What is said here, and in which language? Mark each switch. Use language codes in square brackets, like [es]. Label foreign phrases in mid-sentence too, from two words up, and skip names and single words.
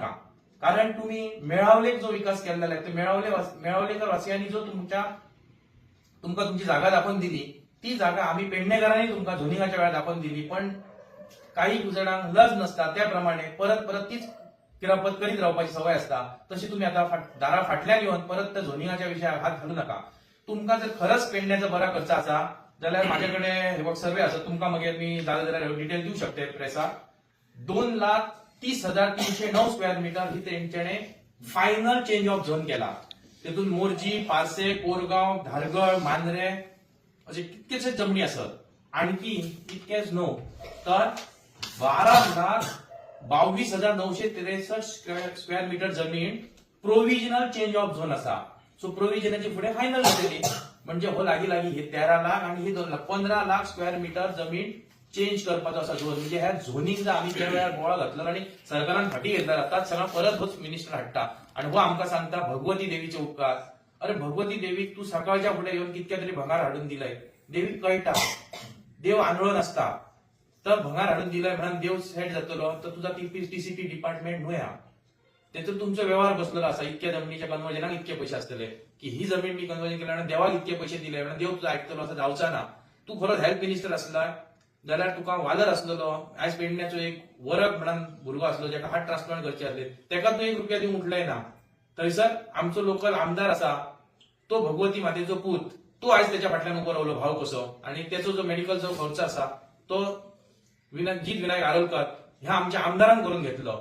[mr] कारण तुम्ही मेळावलेक जो विकास केलेला आहे ते मेळावलेकर वासियांनी जो तुमका तुमची जागा दाखवून दिली ती जागा आम्ही पेडणेकरांनी तुमका झोनिंगाच्या वेळा दाखवून दिली. [kok] पण काही जणांक लज नसता त्याप्रमाणे परत तीच किरापत करीत रावपाची सवय असता. [mr] तशी तुम्ही आता दारा फाटल्यान येऊन परत त्या झोनिंगाच्या विषयार हात घालू नका. [kok] तुमका जर खरंच पेडण्याचा बरा खर्च असा जाल्यार माझ्याकडे हे बघ सर्वे आसा, तुमका मागीर मी जाल्यार डिटेल देऊ शकते प्रेसाक. 2,30,309 [en] square meter [kok] ही तेंच्याने [en] final change of zone [kok] केला. तितून मोरजी, पारसे, कोरगाव, धारगळ, मांद्रे असे कितकेशे जमनी असत. आणखी इतकेच न्हू तर 12,22,963 [en] square meter [kok] जमीन [en] provisional change of zone [kok] असा. सो प्रोव्हिजनाची पुढे फायनल झालेली म्हणजे हो लागी हे 13 लाख आणि हे 2 लाख 15 लाख [en] square meter [kok] जमीन चेंज करपाचो असा झोन. म्हणजे ह्या झोनिंगचा आम्ही त्या वेळार बोळा घातलो आणि सरकारान फाटी घेतला जातात सगळं परत होच मिनिस्टर हाडटा. आणि हो आमकां सांगता भगवती देवीचे उपकार. अरे भगवती देवीक तू सकाळच्या फुडें येऊन कितक्या तरी भंगार हाडून दिलंय. देवीक कळटा देव आंधळो नसता. तर भंगार हाडून दिलंय म्हणून देव सेट जातलो तर तुझा [en] TCP department [kok] न्हू ह्या. त्यातून तुमचो व्यवहार बसलेलो असा. इतक्या जमिनीच्या कन्वर्जनाक इतके पैसे असतले की ही जमीन मी कन्वर्जन केल्या देवाक इतके पैसे दिले म्हणून देव तुझा ऐकतलो असं जावचा ना. तू खरोच [en] health minister [kok] असला जाल्यार तुका वादर असलेलो. आयज पेडण्याचो एक वरक म्हणून भुरगो असलो ज्याका [en] heart transplant [kok] करचे असले त्याका तू 1 रुपया दिवंक उठलाय ना. थंयसर आमचो लोकल आमदार असा तो भगवती मातेचो पूत तो आज त्याच्या फाटल्यान उबो रावलो भाव कसो. आणि त्याचो जो मेडिकलचो खर्च असा तो जीत विनायक आरोलकर ह्या आमच्या आमदारान करून घेतलो.